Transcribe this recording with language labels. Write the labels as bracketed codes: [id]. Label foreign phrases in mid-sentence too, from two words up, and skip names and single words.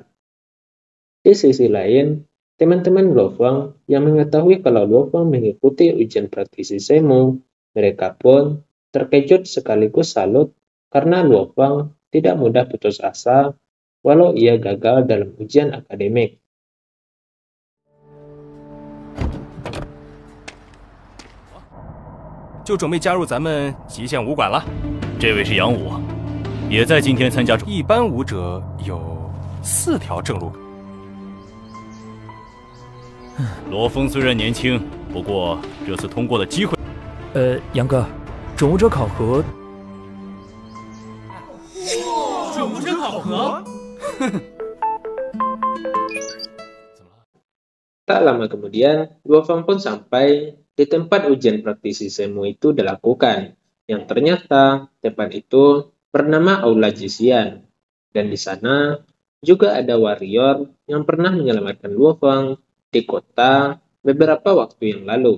[id] Di sisi lain, teman-teman Luo Fang yang mengetahui kalau Luo Fang mengikuti ujian praktisi Semo, mereka pun terkejut sekaligus salut karena Luo Fang tidak mudah putus asa walau ia gagal dalam ujian akademik. [zh] "就准备加入咱们极限武馆了。这位是杨武，也在今天参加。一般武者有4条正路。罗峰虽然年轻，不过这次通过的机会…… 杨哥，准武者考核。准武者考核？ [id] Tak lama kemudian, Luo Fang pun sampai di tempat ujian praktisi Semo itu dilakukan, yang ternyata tempat itu bernama Aula Jixian. Dan di sana juga ada warrior yang pernah menyelamatkan Luo Fang di kota beberapa waktu yang lalu.